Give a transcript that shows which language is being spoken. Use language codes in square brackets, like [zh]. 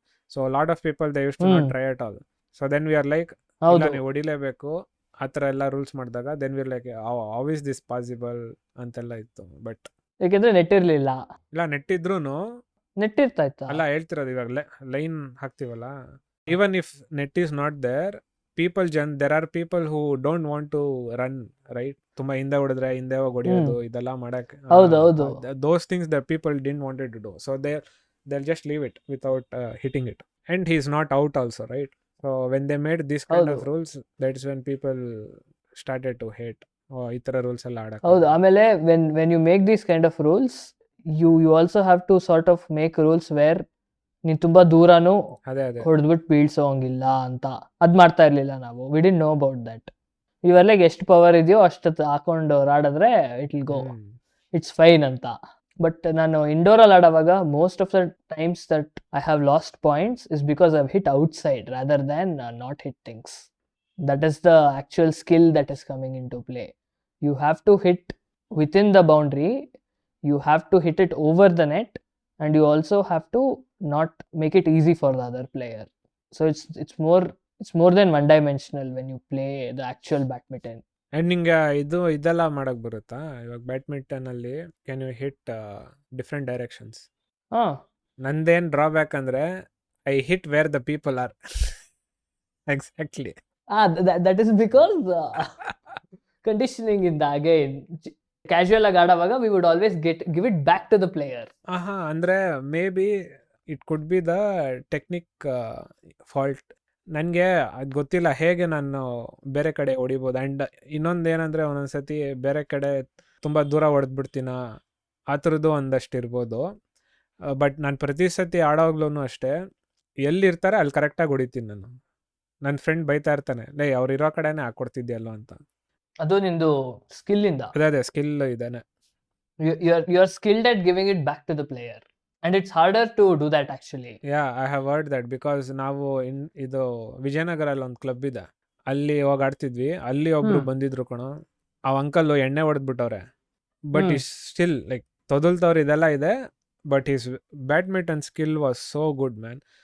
[en] So lot of people they use to not try at all. So then we are like, [kn] ಇಲ್ಲ ನೀವು ಹೊಡಿಲೇಬೇಕು ಆ ಥರ ಎಲ್ಲ rules ಮಾಡಿದಾಗ, [en] then we are like how is this possible [kn] ಅಂತೆಲ್ಲ ಇತ್ತು. [en] but [kn] ಯಾಕೆಂದ್ರೆ ನೆಟ್ ಇರಲಿಲ್ಲ. ಇಲ್ಲ, ನೆಟ್ ಇದ್ರೂ ನೆಟ್ ಇರ್ತಾ ಇತ್ತು ಅಲ್ಲ ಹೇಳ್ತಿರೋದು, ಇವಾಗ line ಹಾಕ್ತೀವಲ್ಲ, [en] Even if net is not there, there are people who don't want to run, right? [kn] ತುಂಬಾ ಹಿಂದೆ ಹೊಡೆದ್ರೆ ಹಿಂದೆ ಹೋಗಿ ಹೊಡಿಯೋದು, ಇದೆಲ್ಲ ಮಾಡಕ್ಕೆ, [en] those things that people didn't wanted to do, so they'll just leave it without hitting it, and he's not out also, right? So when they made this kind of rules, that's when people started to hate [kn] ಈ ತರ rules ಎಲ್ಲ ಆಡಕ್ಕೆ. ಹೌದು. [en] ಆಮೇಲೆ when you make these kind of rules, you also have to sort of make rules where [kn] ನೀನ್ ತುಂಬಾ ದೂರನೂ ಹೊಡೆದ್ಬಿಟ್ಟು ಬೀಳ್ಸೋಂಗಿಲ್ಲ ಅಂತ. ಅದ್ ಮಾಡ್ತಾ ಇರ್ಲಿಲ್ಲ ನಾವು. [en] We didn't know about that. [kn] ಇವೆಲ್ಲ ಎಷ್ಟು ಪವರ್ ಇದೆಯೋ ಅಷ್ಟು ಹಾಕೊಂಡು ಆಡಿದ್ರೆ [en] it will go, it's fine [kn] ಅಂತ. [en] but [kn] ನಾನು ಇಂಡೋರಲ್ಲಿ ಆಡೋವಾಗ [en] Most of the times that I have lost points is because I hit outside rather than not hit things. That is the actual skill that is coming into play. You have to hit within the boundary, you have to hit it over the net, and you also have to not make it easy for the other player. So it's more than one dimensional when you play the actual badminton. [kn] And ನಿಂಗೆ ಇದೆಲ್ಲ ಮಾಡಕ್ ಬರುತ್ತಾ? ಇವಾಗ badminton ಅಲ್ಲಿ [en] Can you hit different directions? [kn] ನಂದೇನ್ drawback ಅಂದ್ರೆ [en] I hit where the people are. Exactly. That is because conditioning in the again. [kn] Casual ಆಗಿ ಆಡುವಾಗ [en] We would always give it back to the player. ಅಂದ್ರೆ maybe it could be the technique fault. [kn] ನನಗೆ ಅದು ಗೊತ್ತಿಲ್ಲ ಹೇಗೆ ನಾನು ಬೇರೆ ಕಡೆ ಹೊಡಿಬೋದು. ಆ್ಯಂಡ್ ಇನ್ನೊಂದು ಏನಂದರೆ, ಒಂದೊಂದ್ಸತಿ ಬೇರೆ ಕಡೆ ತುಂಬ ದೂರ ಹೊಡೆದ್ಬಿಡ್ತೀನ, ಆ ಥರದ್ದು ಒಂದಷ್ಟು ಇರ್ಬೋದು. ಬಟ್ ನಾನು ಪ್ರತಿ ಸತಿ ಆಡೋವಾಗ್ಲೂ ಅಷ್ಟೇ, ಎಲ್ಲಿರ್ತಾರೆ ಅಲ್ಲಿ ಕರೆಕ್ಟಾಗಿ ಹೊಡಿತೀನಿ ನಾನು. ನನ್ನ ಫ್ರೆಂಡ್ ಬೈತಾ ಇರ್ತಾನೆ, ಲೇ ಅವ್ರು ಇರೋ ಕಡೆನೇ ಹಾಕ್ಕೊಡ್ತಿದ್ಯಲ್ಲೋ ಅಂತ. ಅದು ನಿಂದು ಸ್ಕಿಲ್ ಇಂದ. ಅದೇ ಸ್ಕಿಲ್ ಇದೇನೆ. [en] You are skilled at giving it back to the player. And it's harder to do that actually. I have word that because [kn] ನಾವು ಇದು ವಿಜಯನಗರಲ್ಲಿ ಒಂದು ಕ್ಲಬ್ ಇದೆ, ಅಲ್ಲಿ ಹೋಗಿ ಆಡ್ತಿದ್ವಿ. ಅಲ್ಲಿ ಒಬ್ರು ಬಂದಿದ್ರು ಕಣೋ, ಆ ಅಂಕಲ್ ಎಣ್ಣೆ ಹೊಡೆದ್ಬಿಟ್ಟವ್ರೆ. [en] but is still like [kn] ತೊದಲ್ತವ್ರು ಇದೆಲ್ಲ ಇದೆ, [en] But is badminton skill was so good man.